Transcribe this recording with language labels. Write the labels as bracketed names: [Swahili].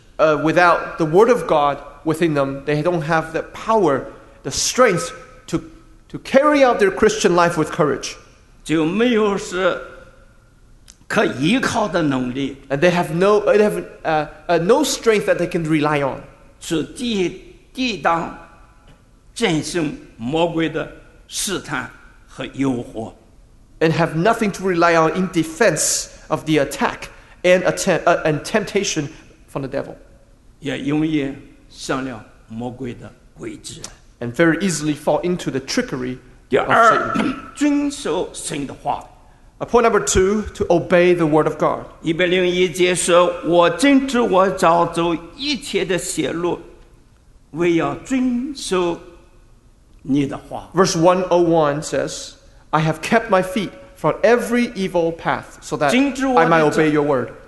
[English] Without the word of God within them, they don't have the power, the strength to carry out their Christian life with courage. [Chinese] 就没有是可依靠的能力。 [English] And they have no strength that they can rely on. [Chinese] 去抵挡战胜魔鬼的 [English] and have nothing to rely on in defense of the attack and and temptation from the devil. [Chinese] 也容易上了魔鬼的诡计。 [English] And very easily fall into the trickery of Satan. [Chinese] 第二，遵守神的话。 [English] Point number two, to obey the word of God. [Chinese] 101节说，我正知我早走一切的邪路，为要遵守你的话。 [English] Verse 101 says, I have kept my feet from every evil path so that I might obey your word.